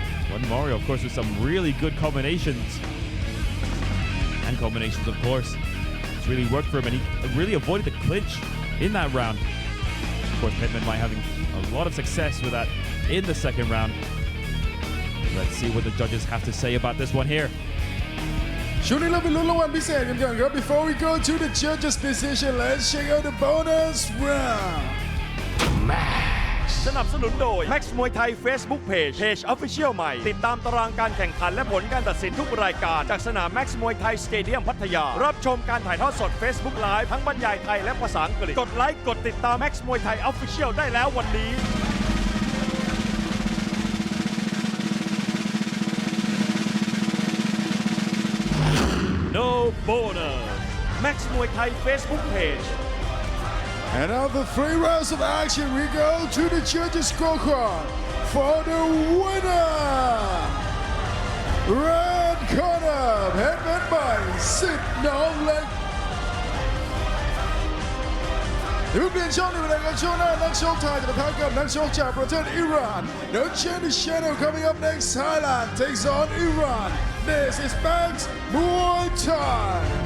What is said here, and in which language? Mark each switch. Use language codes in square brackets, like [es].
[en] Juan Mario, of course, with some really good combinations. And combinations, of course. It's really worked for him, and he really avoided the clinch in that round. Of course, Muay having a lot of success with that in the second round. Let's see what the judges have to say about this one here. [th] ช่วงนี้เราไปลุ้นรางวัลพิเศษกันก่อนครับ [en] Before we go to the judges decision let's check out the bonus round [th] สนับสนุนโดย Max มวยไทย Facebook Page Official ใหม่ติดตามตารางการแข่งขันและผลการตัดสินทุกรายการจากสนาม Max มวยไทยสเตเดียมพัทยารับชมการถ่ายทอดสด Facebook Live ทั้งบรรยายไทยและภาษาอังกฤษกดไลค์กดติดตาม Max มวยไทย Official ได้แล้ววันนี้ [en] No bonus [th] Max มวยไทย Facebook Page [en] And after 3 rounds of action, we go to the judges' scorecard for the winner. Red corner, headed by Sid Nongleg. [th] เดี๋ยวเปลี่ยนช่องในเวลาการช่วงหน้านักชกไทยจะปะทะกับนักชกจากประเทศอิหร่าน [en] No change the channel coming up next. Thailand takes on Iran. This is Max Muay Thai.